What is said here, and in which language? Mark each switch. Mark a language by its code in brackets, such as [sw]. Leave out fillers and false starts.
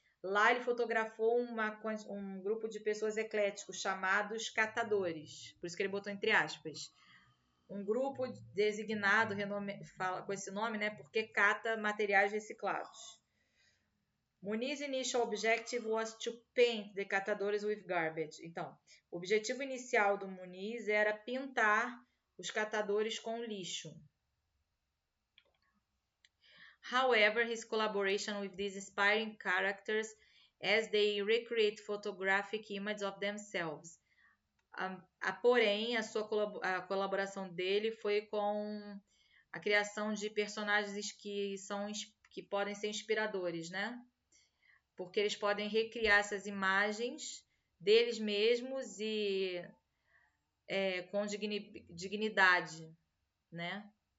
[pt] Lá ele fotografou um grupo de pessoas ecléticos chamados catadores, por isso que ele botou entre aspas. Um grupo designado, fala com esse nome, né? Porque cata materiais reciclados. [en] Muniz's initial objective was to paint the catadores with garbage. [pt] Então, o objetivo inicial do Muniz era pintar os catadores com lixo. [en] However, his collaboration with these inspiring characters as they recreate photographic images of themselves. [pt] Porém, a colaboração dele foi com a criação de personagens que podem ser inspiradores, né? Porque eles podem recriar essas imagens deles mesmos e com dignidade, né?